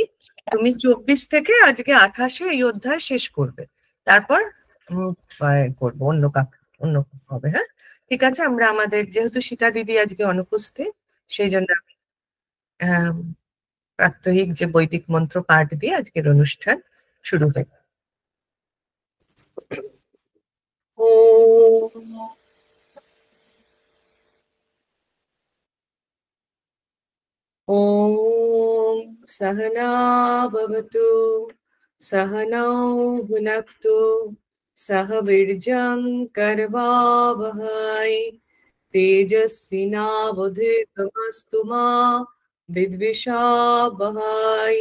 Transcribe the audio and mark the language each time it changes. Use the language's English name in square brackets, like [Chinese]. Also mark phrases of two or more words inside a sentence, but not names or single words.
[Bangla] তুমি 24 থেকে আজকে 28-এ এই অধ্যায় শেষ করবে। তারপর করবো অন্য অন্য হবে। হ্যাঁ, ঠিক আছে। আমরা আমাদের যেহেতু সীতা দিদি আজকে অনুপস্থিত, সেই জন্য আমি প্রাত্যহিক যে বৈদিক মন্ত্র পাঠ দিয়ে আজকের অনুষ্ঠান শুরু হয়। [Sanskrit] ॐ सहना भवतु, सहनौ भुनक्तु, सह वीर्यं करवावहै, तेजस्विनावधीतमस्तु मा विद्विषावहै।